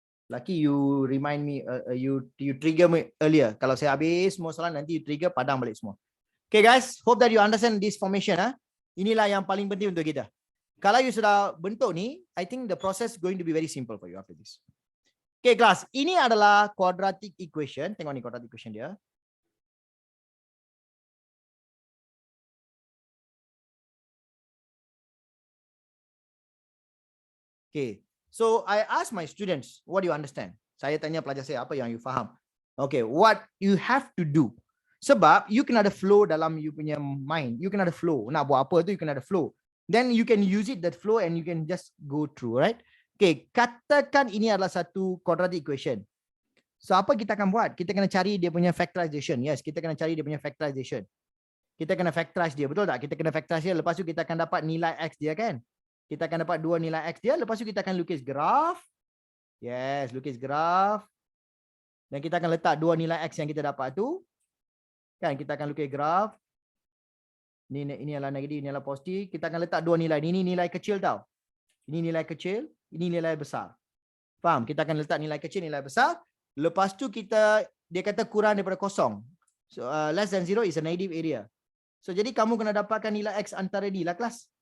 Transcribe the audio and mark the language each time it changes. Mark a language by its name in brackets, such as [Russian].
[English] Lucky you remind me, you trigger me earlier. [Malay] Kalau saya habis semua soalan, nanti you trigger, padang balik semua. [English] Okay guys, hope that you understand this formation. [Malay] Inilah yang paling penting untuk kita. Kalau you sudah bentuk ni, [English] I think the process going to be very simple for you after this. [Malay] Okay kelas, ini adalah quadratic equation. Tengok ni quadratic equation dia. [English] Okay, so I ask my students, what do you understand? [Malay] Saya tanya pelajar saya, apa yang you faham? [English] Okay, what you have to do. [Malay] Sebab you kena ada flow dalam you punya mind. You kena ada flow. Nak buat apa tu, you kena ada flow. [English] Then you can use it, that flow, and you can just go through, right? [Malay] Okay, katakan ini adalah satu quadratic equation. So apa kita akan buat? Kita kena cari dia punya factorization. Yes, kita kena cari dia punya factorization. Kita kena factorize dia, betul tak? Kita kena factorize dia, lepas tu kita akan dapat nilai X dia kan? Kita akan dapat dua nilai X dia, lepas tu kita akan lukis graf. Yes, lukis graf. Dan kita akan letak dua nilai X yang kita dapat tu. Kan, kita akan lukis graf. Ini adalah negatif, ini adalah positif. Kita akan letak dua nilai. Ini nilai kecil tau. Ini nilai kecil, ini nilai besar. Faham? Kita akan letak nilai kecil, nilai besar. Lepas tu dia kata kurang daripada kosong. [English] So less than 0 is a negative area. [Malay] So jadi kamu kena dapatkan nilai X antara ni lah kelas.